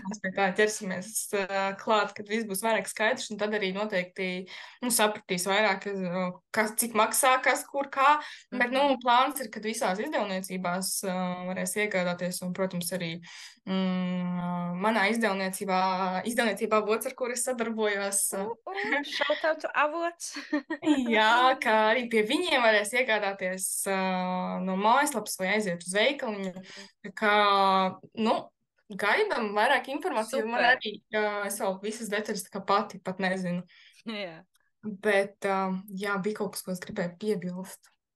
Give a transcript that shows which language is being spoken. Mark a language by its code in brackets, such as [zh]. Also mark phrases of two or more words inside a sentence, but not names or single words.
[lv] Mēs pie tā ķersimies klāt, kad viss būs vairāk skaidrs. Un tad arī noteikti sapratīs vairāk, kas, cik maksā, kas, kur, kā. Bet plāns ir, ka visās izdevniecībās varēs iegādāties. Un, protams, arī manā izdevniecībā Vots, ar kur es sadarbojos. [en] Shout out to avots. [lv] Jā, kā arī pie viņiem varēs iegādāties no mājaslapas vai aiziet uz veikaliņu. Tā kā, nu, gaidām vairāk informāciju. Man Super. arī, es vēl visas detaļas tā kā pati pat nezinu. Jā. Bet, jā, bija kaut kas, ko es gribēju piebilst.